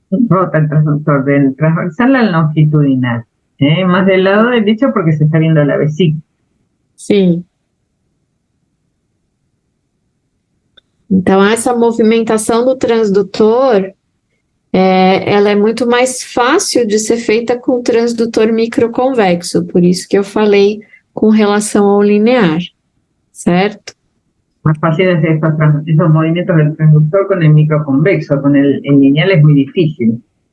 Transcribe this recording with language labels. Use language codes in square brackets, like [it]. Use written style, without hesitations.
[es] Rota el transductor del transversal al longitudinal, más del lado derecho porque se está viendo la vesícula. [pt] Sim. Então, essa movimentação do transdutor, ela é muito mais fácil de ser feita com o transdutor microconvexo, por isso que eu falei com relação ao linear, certo? [es] Más fácil es esos movimientos del transductor con el microconvexo, con el lineal es muy difícil.